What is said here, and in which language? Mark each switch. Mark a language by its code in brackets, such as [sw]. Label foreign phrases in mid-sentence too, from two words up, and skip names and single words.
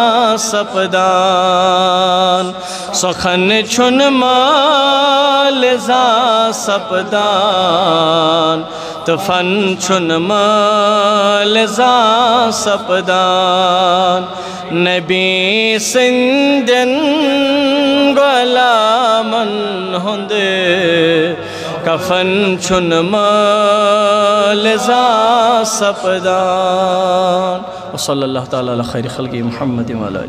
[ks] سپدان سخن چھن مال زا سپدان تو فن چھن مال زا سپدان نبی سندن غلامن ہند کفن چھن مال زا سپدان [ar] وصلی اللہ تعالی علی خیر خلق محمد وعلی